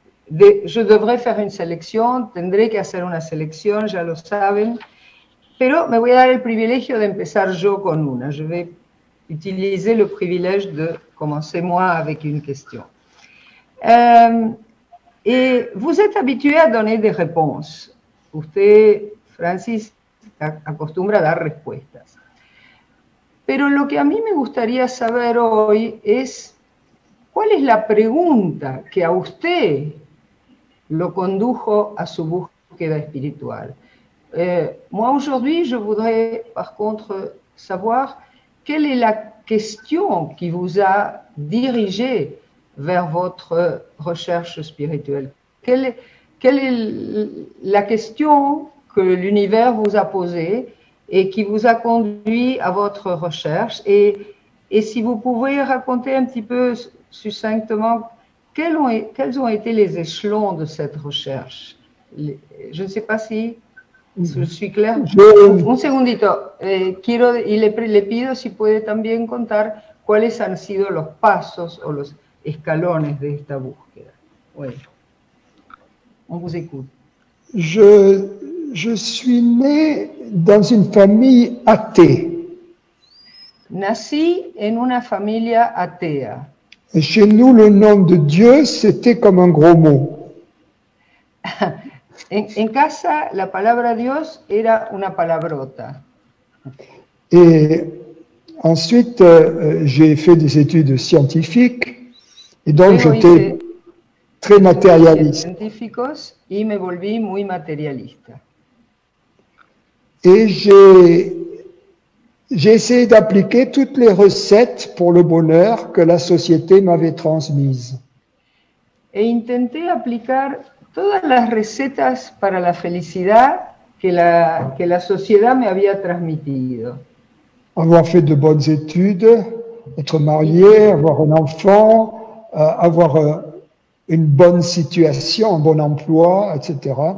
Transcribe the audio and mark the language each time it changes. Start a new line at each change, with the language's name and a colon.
French: Je devrais faire une sélection,
Spanish: tendré que hacer una selección, ya lo saben, pero me voy a dar el privilegio de empezar yo con una.
French: Je vais utiliser le privilège de commencer moi avec une question. Et vous êtes habitué à donner des réponses.
Spanish: Usted, Francis, acostumbra a dar respuestas. Pero lo que a mí me gustaría saber hoy es cuál es la pregunta que a usted lo condujo a su búsqueda espiritual.
French: Moi, aujourd'hui, je voudrais, par contre, savoir quelle est la question qui vous a dirigé vers votre recherche spirituelle. Quelle est la question que l'univers vous a posée et qui vous a conduit à votre recherche, et si vous pouvez raconter un petit peu succinctement quels ont été les échelons de cette recherche. Je ne sais pas si je suis claire.
Spanish: Un segundito. Le pido si puede también contar cuáles han sido los pasos o los escalones de esta búsqueda.
French: Bueno, on vous écoute. Je suis né dans une famille athée.
Spanish: Nací en una familia atea.
French: Et chez nous, le nom de Dieu, c'était comme un gros mot.
Spanish: En casa la palabra Dios era una palabrota.
French: Et ensuite, j'ai fait des études scientifiques et donc
Spanish: Luego
French: j'étais
Spanish: hice
French: très
Spanish: estudios
French: matérialiste.
Spanish: científicos y me volví muy materialista.
French: Et j'ai essayé d'appliquer toutes les recettes pour le bonheur que la société m'avait transmises.
Spanish: E intenté aplicar todas las recetas para la felicidad que la sociedad me había transmitido.
French: Avoir fait de bonnes études, être marié, avoir un enfant, avoir une bonne situation, un bon emploi, etc.